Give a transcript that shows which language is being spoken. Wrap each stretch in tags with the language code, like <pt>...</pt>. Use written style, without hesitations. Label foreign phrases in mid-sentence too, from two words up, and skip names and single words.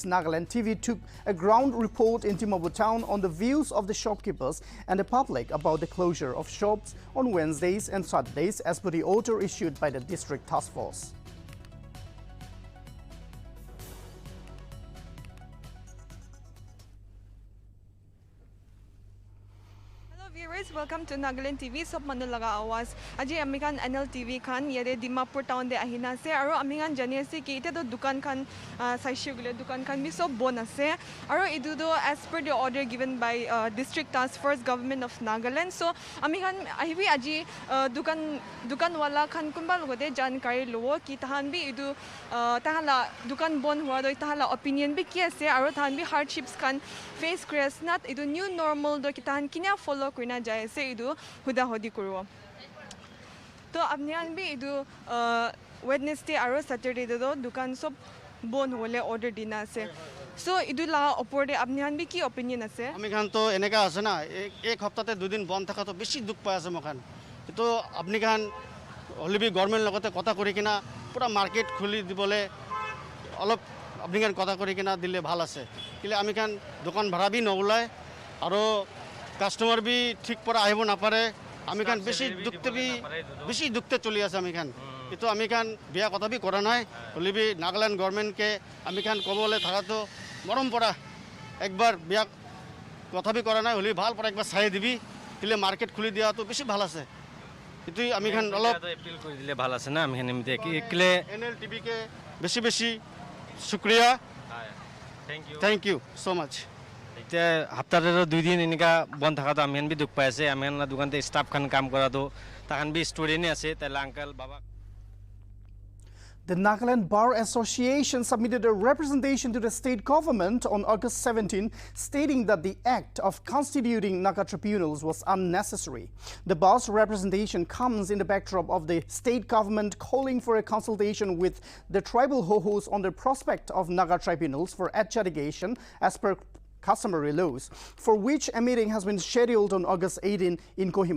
<en>Nltv took a ground report in Dimapur town on the views of the shopkeepers and the public about the closure of shops on Wednesdays and Saturdays as per the order issued by the district task force. Viewers, welcome to Nltv.</en> <nag>Sob manulaga awas. Aji amikan Nltv khan yede Dimapur town de ahina se aro amingan jani ase ki ite do dukan khan saishe gule dukan khan bi sob bon ase aro idu do</nag> <en>as per the order given by district task force government of Nagaland.</en> <nag>So amikan ahibi aji dukan wala khan kunba logode jankari lowo ki tahan bi idu tahala dukan bon hua do tahala opinion bi ki ase aro tahan bi hardships khan face kres nat idu</nag> <en>new normal</en> <nag>do ki tahan kinya follow na jai se idu huda hodi kuro to apnian bi idu Wednesday aro Saturday do dukan sob bon hole order dina ase so idu la opor de apnian bi ki opinion ase ami khan to eneka ase na ek haftate dudin bon thaka to beshi duk pai ase mokhan to apni khan holibi government logote kotha kori kina pura market khuli dibole olop apni khan kotha kori kina dile bhal ase kile ami khan dukan bhara bi nolai aro কাস্টমার বি ঠিক পরা আহিব না পারে আমি খান বেশি দুঃখতে চলি আছে আমি খান কিন্তু আমি খান বিয়া কথা বি করা নাই হলিবি নাগাল্যান্ড গভর্নমেন্টকে আমি খান কবলে থাকা তো মরম পড়া একবার বিয়া কথা বি করা নাই হলি ভাল পড়া একবার চাই দিবি দিলে মার্কেট খুলি দিয়া তো বেশি ভাল আছে কিন্তু আমি খান অলপ এপিল করে দিলে ভাল আছে না আমি খান এমতে কিলে এনএলটিভি কে বেশি শুকরিয়া</nag> <en>thank you so much</en> <nag>হাপ্তাতে 2 দিন এনেকা বন্ধ থাকা তো আমি বি দুঃখ পাই আছে আমি দোকানতে স্টাফ খান কাম করা তো তাখান বি স্টুডেন্ট আছে তাহলে আঙ্কেল বাবা</nag> <en>The Nagaland Bar Association submitted a representation to the state government on August 17, stating that the act of constituting Naga tribunals was unnecessary. The bar's representation comes in the backdrop of the state government calling for a consultation with the tribal hohos on the prospect of Naga tribunals for adjudication as per customary laws, for which a meeting has been scheduled on August 18 in Kohima.</en>